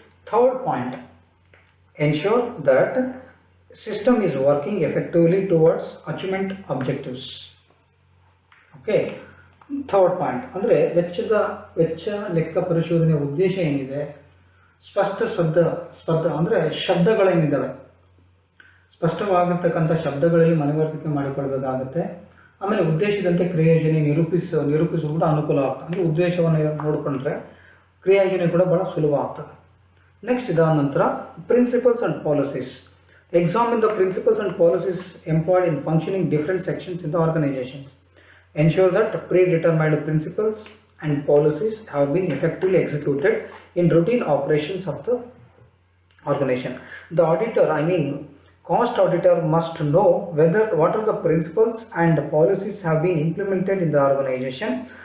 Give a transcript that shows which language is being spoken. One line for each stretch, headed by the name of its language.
English: Third point, ensure that system is working effectively towards achievement objectives.
Kannada: Okay,
English: third point
Kannada: ಅಂದರೆ ವೆಚ್ಚ ಲೆಕ್ಕ ಪರಿಶೋಧನೆಯ ಉದ್ದೇಶ ಏನಿದೆ, ಸ್ಪಷ್ಟ ಅಂದರೆ ಶಬ್ದಗಳೇನಿದ್ದಾವೆ, ಸ್ಪಷ್ಟವಾಗಿರ್ತಕ್ಕಂಥ ಶಬ್ದಗಳಲ್ಲಿ ಮನವರಿಕೆ ಮಾಡಿಕೊಳ್ಬೇಕಾಗುತ್ತೆ. ಆಮೇಲೆ ಉದ್ದೇಶದಂತೆ ಕ್ರಿಯಾಯೋಜನೆ ನಿರೂಪಿಸುವುದು ಕೂಡ ಅನುಕೂಲ ಆಗ್ತದೆ. ಅಂದರೆ ಉದ್ದೇಶವನ್ನು ನೋಡಿಕೊಂಡ್ರೆ ಕ್ರಿಯಾಯೋಜನೆ ಕೂಡ ಬಹಳ ಸುಲಭ ಆಗ್ತದೆ.
English: next
Kannada: ಇದಾದ ನಂತರ
English: Principles and policies. Examine the principles and policies employed in functioning different sections in the organizations. Ensure that predetermined principles and policies have been effectively executed in routine operations of the organization. The auditor, cost auditor, must know what are the principles and policies have been implemented in the organization.